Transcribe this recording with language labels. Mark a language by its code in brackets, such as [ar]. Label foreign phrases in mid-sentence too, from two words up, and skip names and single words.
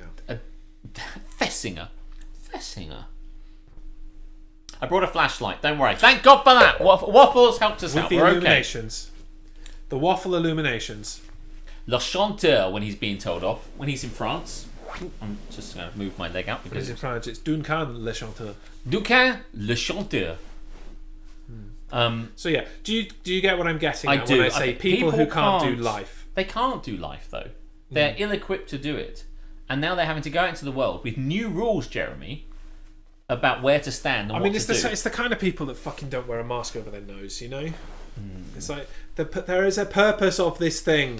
[en] Thesinger. I brought a flashlight. Don't worry. Thank God for that. Waffles helped us out. With the We're illuminations. Okay. The waffle illuminations. Le Chanteur, when he's being told off. When he's in France. I'm just going to move my leg out Because because in French, it's Duncan le chanteur. Duncan le chanteur. So yeah, do you get what I'm getting at I do. when I say people who can't do life? They can't do life though. They're ill-equipped to do it, and now they're having to go out into the world with new rules, Jeremy, about where to stand and what to do. It's the kind of people that fucking don't wear a mask over their nose, you know. It's like there is a purpose of this thing.